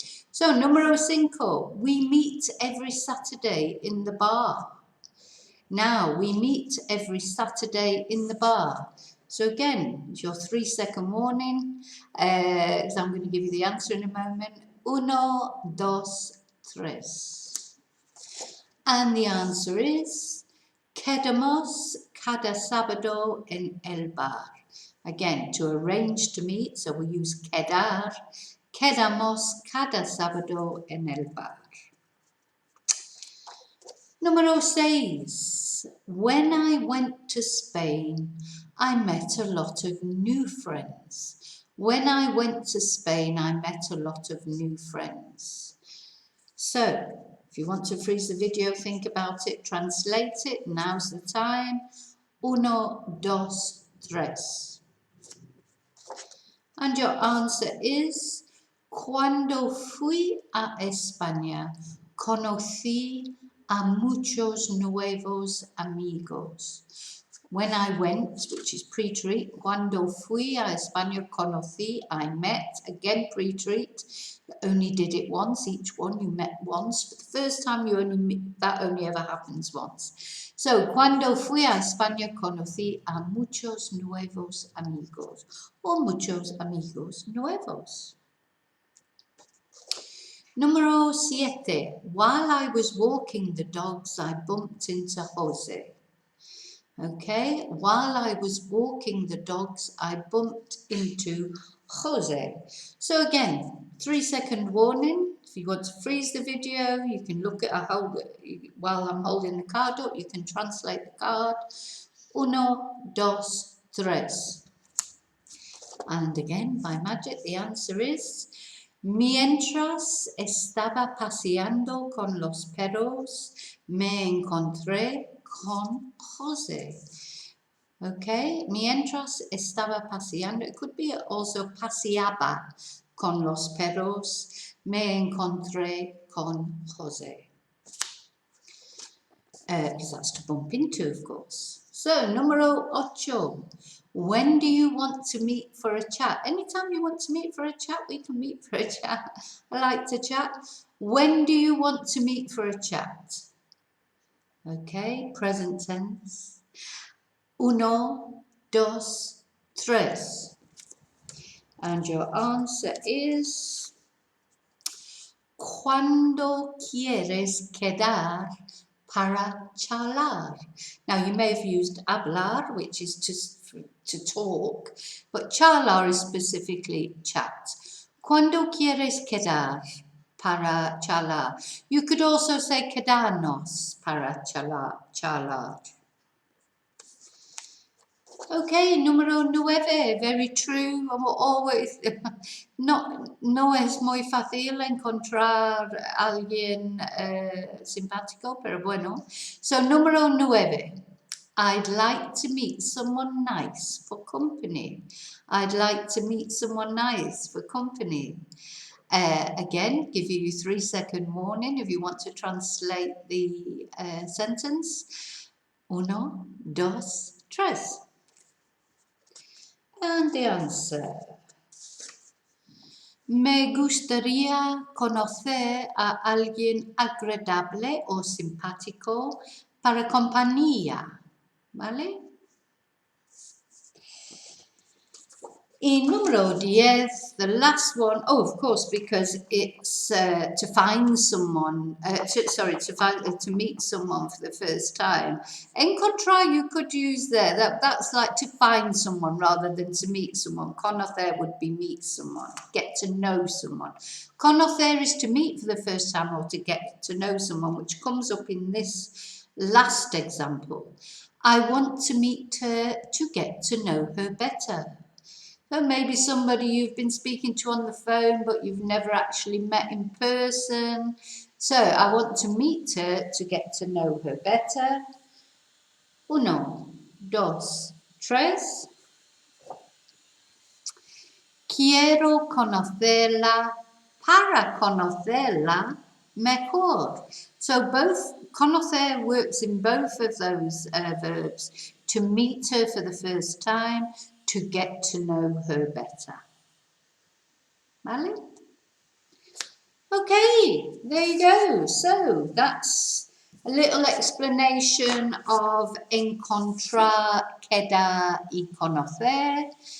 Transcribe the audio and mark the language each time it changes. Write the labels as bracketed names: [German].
[English] So, número 5, we meet every Saturday in the bar. Now, we meet every Saturday in the bar. So again, it's your 3-second warning, because I'm going to give you the answer in a moment. 1, 2, 3. And the answer is, [Spanish] quedamos cada sábado en el bar. [English] Again, to arrange to meet, so we use quedar. [Spanish] Quedamos cada sábado en el bar. Número 6. [English] When I went to Spain, I met a lot of new friends. When I went to Spain, I met a lot of new friends. So, if you want to freeze the video, think about it, translate it. Now's the time. 1, 2, 3. And your answer is, [Spanish] cuando fui a España, conocí a muchos nuevos amigos. [English] When I went, which is pre-treat, [Spanish] cuando fui a España, conocí, [English] I met, again pre-treat, only did it once, each one you met once, but the first time you only meet, that only ever happens once. [Spanish] So, cuando fui a España, conocí a muchos nuevos amigos, or muchos amigos nuevos. Número 7. [English] While I was walking the dogs, I bumped into Jose. Okay, while I was walking the dogs, I bumped into Jose. So again, 3-second warning. If you want to freeze the video, you can look at while I'm holding the card up, you can translate the card. 1, 2, 3. And again, by magic, the answer is, [Spanish] mientras estaba paseando con los perros, me encontré con Jose. Okay, mientras estaba paseando, [English] it could be also [Spanish] paseaba con los perros, me encontré con Jose. [English] Because that's to bump into, of course. So, [Spanish] número 8. [English] When do you want to meet for a chat? Anytime you want to meet for a chat, we can meet for a chat. I like to chat. When do you want to meet for a chat? Okay, present tense. 1, 2, 3. And your answer is, [Spanish] ¿cuándo quieres quedar para charlar? [English] Now, you may have used hablar, which is to talk, but charlar is specifically chat. [Spanish] ¿Cuándo quieres quedar para charlar? [English] You could also say [Spanish] quedarnos para charlar. Okay, número 9, [English] very true. Always, [Spanish] no es muy fácil encontrar a alguien simpático, pero bueno. [English] So, número 9, I'd like to meet someone nice for company. I'd like to meet someone nice for company. Again, give you 3-second warning if you want to translate the sentence. 1, 2, 3. And the answer. [Spanish] Me gustaría conocer a alguien agradable o simpático para compañía, ¿vale? Y número 10, [English] the last one, oh, of course, because it's to find someone, to meet someone for the first time. Encontrar, you could use there. That's like to find someone rather than to meet someone. Conocer would be meet someone, get to know someone. Conocer is to meet for the first time or to get to know someone, which comes up in this last example. I want to meet her to get to know her better. So maybe somebody you've been speaking to on the phone, but you've never actually met in person. So I want to meet her to get to know her better. [Spanish] Uno, dos, tres. Quiero conocerla para conocerla mejor. [English] So both conocer works in both of those verbs. To meet her for the first time, to get to know her better. ¿Vale? Okay, there you go. So that's a little explanation of [Spanish] encontrar, quedar y conocer.